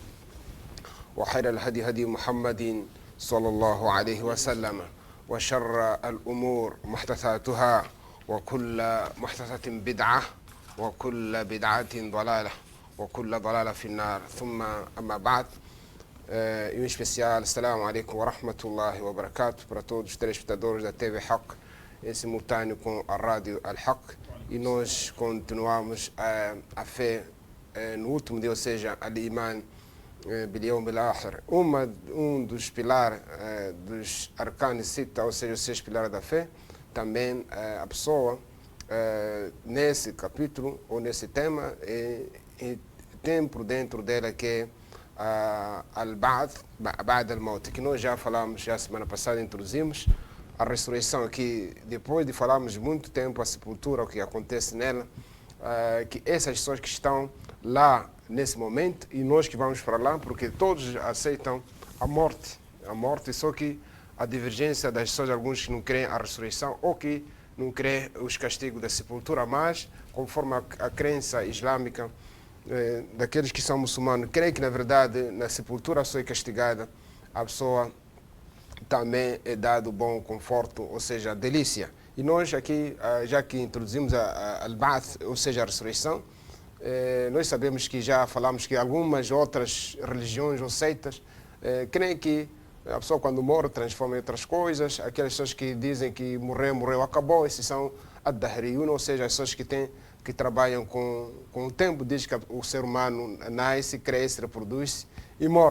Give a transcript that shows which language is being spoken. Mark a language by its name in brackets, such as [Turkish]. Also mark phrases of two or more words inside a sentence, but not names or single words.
[Arabic] وخير الهدي هدي محمد صلى الله عليه وسلم وشر الأمور محدثاتها وكل محدثة بدعة وكل بدعة ضلالة وكل ضلالة في النار ثم أما بعد [Portuguese] em especial, [Arabic] السلام عليكم ورحمة الله وبركاته [Portuguese] para todos os telespectadores da TV Haq, em simultâneo com a rádio Al-Haq, e nós continuamos a fé no último dia, ou seja, [Arabic] الإيمان باليوم الآخر, [Portuguese] dos pilares dos arcanos cita, ou seja, os 6 pilares da fé. Também a pessoa nesse capítulo ou nesse tema tem por dentro dela que é [Arabic] البعد الموت, [Portuguese] que nós já falamos, já semana passada introduzimos a ressurreição, que depois de falarmos muito tempo a sepultura, o que acontece nela, que essas pessoas que estão lá nesse momento e nós que vamos para lá, porque todos aceitam a morte, só que a divergência das pessoas, alguns que não creem a ressurreição ou que não creem os castigos da sepultura, mas conforme a crença islâmica, daqueles que são muçulmanos, creem que na verdade na sepultura a pessoa é castigada, a pessoa também é dado bom conforto, ou seja, delícia. E nós aqui, já que introduzimos a al-Ba'th, ou seja, a ressurreição, nós sabemos que já falamos que algumas outras religiões ou seitas creem que a pessoa quando morre transforma em outras coisas. Aquelas pessoas que dizem que morreu, acabou, esses são ad-Dahriyun, ou seja, as pessoas que trabalham com o tempo, diz que o ser humano nasce, cresce, reproduz e morre.